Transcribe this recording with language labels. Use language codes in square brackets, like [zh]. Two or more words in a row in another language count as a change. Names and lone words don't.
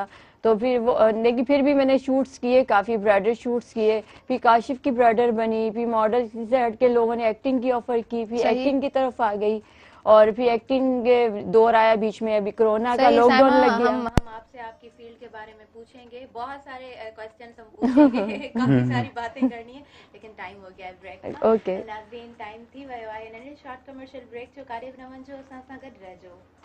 [ur] تو پھر وہ، لیکن پھر بھی میں نے شوٹس کیے، کافی [en] bridal shoots [ur] کیے، پھر کاشف کی برائیڈل بنی، پھر ماڈل سے ہٹ کے لوگوں نے ایکٹنگ کی آفر کی، پھر ایکٹنگ کی طرف آ گئی، اور پھر ایکٹنگ کے دور آیا بیچ میں، ابھی کورونا کا لاک ڈاؤن لگ گیا. ہم آپ سے آپ کی فیلڈ کے بارے میں پوچھیں گے، بہت سارے کویسچنز ہم پوچھیں گے، کافی ساری باتیں کرنی ہے، لیکن ٹائم ہو گیا ہے بریک کا. ओके, [sd] नाज़रीन, टाइम थी वयो आहे हिन [en] short commercial break [sd] जो कार्यक्रम जो असां सां गॾु रहिजो।